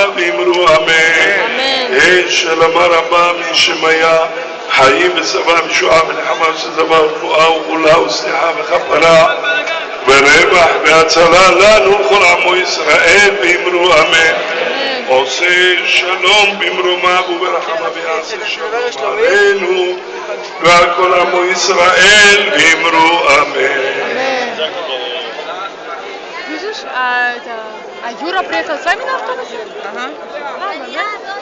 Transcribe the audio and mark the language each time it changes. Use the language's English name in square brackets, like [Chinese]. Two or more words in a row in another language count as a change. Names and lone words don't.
[Hebrew] ואמרו אמן שלמה רבה משמיה חיים ושבע משועה ונחמה שזבה ורפואה וגאולה וסליחה וכפרה ורווח והצלה לנו כל עמו ישראל ואמרו אמן עושה שלום במרומיו וברחמיו ויעשה שלום עלינו ועל כל עמו ישראל ואמרו אמן. [Russian] Видишь, а Юра приехал с вами на автобусе? Ага.